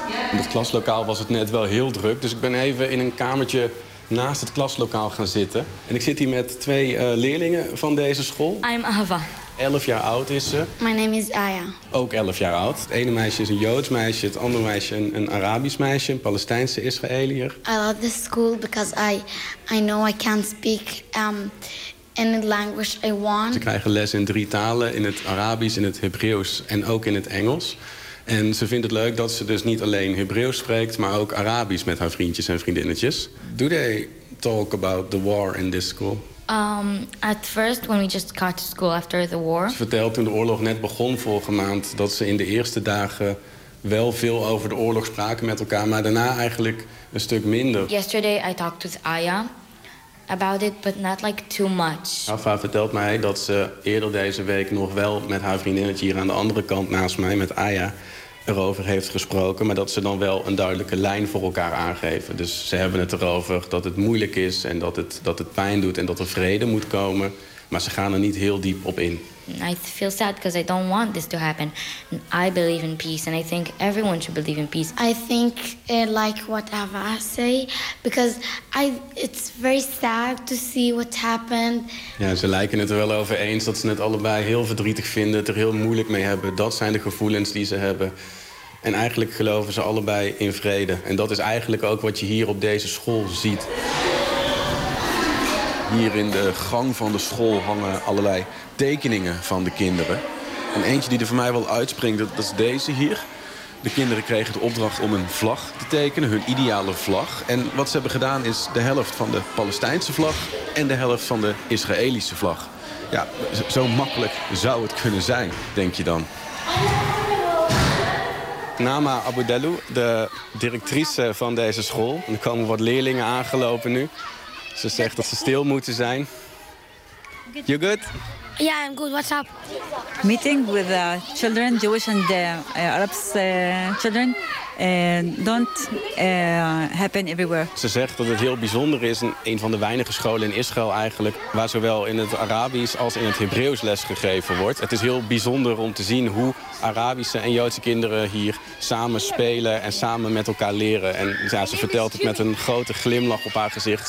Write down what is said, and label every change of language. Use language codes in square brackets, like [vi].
[nl] In het klaslokaal was het net wel heel druk, dus ik ben even in een kamertje naast het klaslokaal gaan zitten. En ik zit hier met twee leerlingen van deze school. [en] I'm Ava. [nl] 11 jaar oud is ze. [en] My name is Aya. [nl] Ook 11 jaar oud. Het ene meisje is een Joods meisje, het andere meisje een Arabisch meisje, een Palestijnse Israëliër. [en] I love this school because I know I can't speak in the language I want. [nl] Ze krijgen les in 3 talen, in het Arabisch, in het Hebreeuws en ook in het Engels. En ze vindt het leuk dat ze dus niet alleen Hebreeuws spreekt, maar ook Arabisch met haar vriendjes en vriendinnetjes. [en] Do they talk about the war in this school? At first, when we just got to school after the war. [nl] Ze vertelt toen de oorlog net begon vorige maand dat ze in de eerste dagen wel veel over de oorlog spraken met elkaar, maar daarna eigenlijk een stuk minder. [en] Yesterday I talked with Aya about it, but not like too much. [nl] Ava vertelt mij dat ze eerder deze week nog wel met haar vriendinnetje hier aan de andere kant naast mij, met Aya, erover heeft gesproken, maar dat ze dan wel een duidelijke lijn voor elkaar aangeven. Dus ze hebben het erover dat het moeilijk is en dat het pijn doet en dat er vrede moet komen, maar ze gaan er niet heel diep op in. [en] I feel sad because I don't want this to happen. I believe in peace and I think everyone should believe in peace. I think like what Ava say because it's very sad to see what happened. [nl] Ja, ze lijken het er wel over eens dat ze het allebei heel verdrietig vinden, het er heel moeilijk mee hebben. Dat zijn de gevoelens die ze hebben. En eigenlijk geloven ze allebei in vrede. En dat is eigenlijk ook wat je hier op deze school ziet. Hier in de gang van de school hangen allerlei tekeningen van de kinderen. En eentje die er voor mij wel uitspringt, dat is deze hier. De kinderen kregen de opdracht om een vlag te tekenen, hun ideale vlag. En wat ze hebben gedaan is de helft van de Palestijnse vlag en de helft van de Israëlische vlag. Ja, zo makkelijk zou het kunnen zijn, denk je dan. Nama Aboudelou, de directrice van deze school. Er komen wat leerlingen aangelopen nu. Ze zegt dat ze stil moeten zijn. [en] You good? Yeah, I'm good. What's up? Meeting with the children, Jewish and Arabs children. Happen everywhere. [nl] Ze zegt dat het heel bijzonder is, een van de weinige scholen in Israël eigenlijk, waar zowel in het Arabisch als in het Hebreeuws lesgegeven wordt. Het is heel bijzonder om te zien hoe Arabische en Joodse kinderen hier samen spelen en samen met elkaar leren. En ja, ze vertelt het met een grote glimlach op haar gezicht.